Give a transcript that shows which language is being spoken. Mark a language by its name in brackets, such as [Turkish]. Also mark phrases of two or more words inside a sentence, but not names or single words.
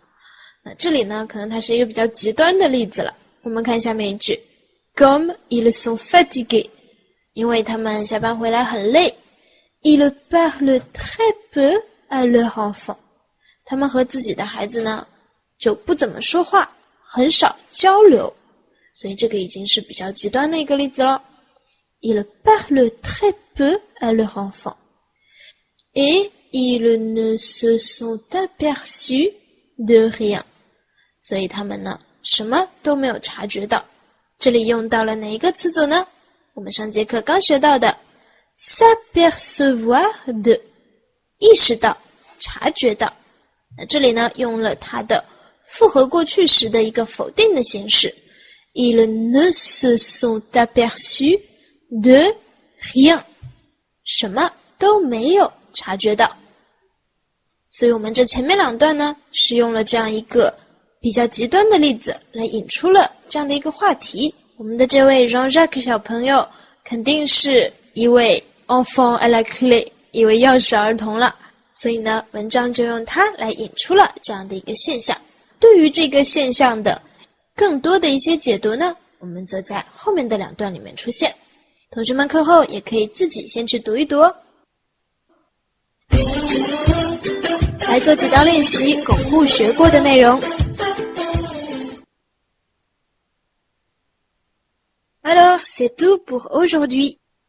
[Chinese] 那这里呢，可能它是一个比较极端的例子了。我们看下面一句 [French] Comme ils sont fatigués， [Chinese] 因为他们下班回来很累。 [French] Ils parlent très peu à leur enfant， [Chinese] 他们和自己的孩子呢就不怎么说话，很少交流，所以这个已经是比较极端的一个例子了。 [French] Ils parlent très peu à leur enfant et ils ne se sont aperçus de rien， [Chinese] 所以他们呢什么都没有察觉到。这里用到了哪一个词组呢？我们上节课刚学到的 [French] s'apercevoir de， [Chinese] 意识到，察觉到。那这里呢用了它的复合过去时的一个否定的形式 [French] Ils ne se sont aperçus de rien， [Chinese] 什么都没有察觉到。所以我们这前面2段呢是用了这样一个比较极端的例子来引出了这样的一个话题。我们的这位 Jean-Jacques 小朋友肯定是一位 [French] enfant à la clé， [Chinese] 一位钥匙儿童了，所以呢文章就用它来引出了这样的一个现象。对于这个现象的更多的一些解读呢，我们则在后面的2段里面出现。同学们课后也可以自己先去读一读哦。来做几道练习，巩固学过的内容。 [French] Alors, c'est tout pour aujourd'hui.